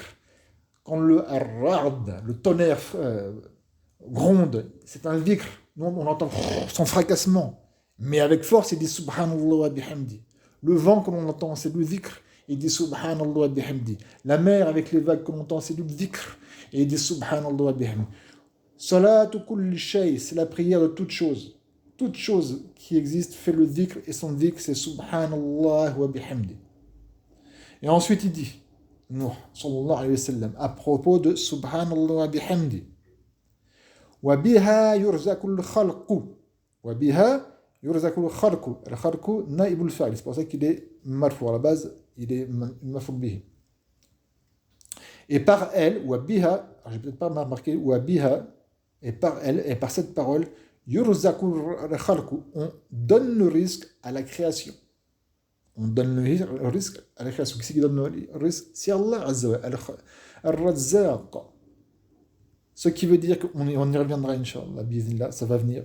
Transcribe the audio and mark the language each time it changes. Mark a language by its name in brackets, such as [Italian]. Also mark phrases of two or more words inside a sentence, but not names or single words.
[French] Quand le ra'd, le tonnerre gronde, c'est un dhikr. Nous, on entend son fracassement. Mais avec force, il dit [Arabic] سبحان الله وبحمده. [French] Le vent que l'on entend, c'est le dhikr. Il dit [Arabic] سبحان الله وبحمده. [French] La mer avec les vagues que l'on entend, c'est le dhikr. Et il dit [Arabic] سبحان الله وبحمده. صلاة كل شيء, [French] c'est la prière de toute chose. Toute chose qui existe fait le dhikr. Et son dhikr, c'est [Arabic] سبحان الله وبحمده. [French] Et ensuite, il dit, Nuh, [Arabic] صلى الله عليه وسلم, [French] à propos de [Arabic] سبحان الله وبحمده. وبها يرزق الخلق. وبها يرزق الخلق. Le الخلق، نائب الفاعل. [French] C'est pour ça qu'il est marfou. À la base, il est [Arabic] مرفوع به. [French] Et par elle, [Arabic] وبها, [French] j'ai peut-être pas marqué, [Arabic] وبها, [French] et par elle, et par cette parole, [Arabic] يرزق الخلق, [French] on donne le risque à la création. On donne le risque à la création. Qui c'est qui donne le risque? C'est Allah [Arabic] عز وجل. [French] Al-Razzaq. Ce qui veut dire qu'on y reviendra, Inch'Allah, bismillah, ça va venir.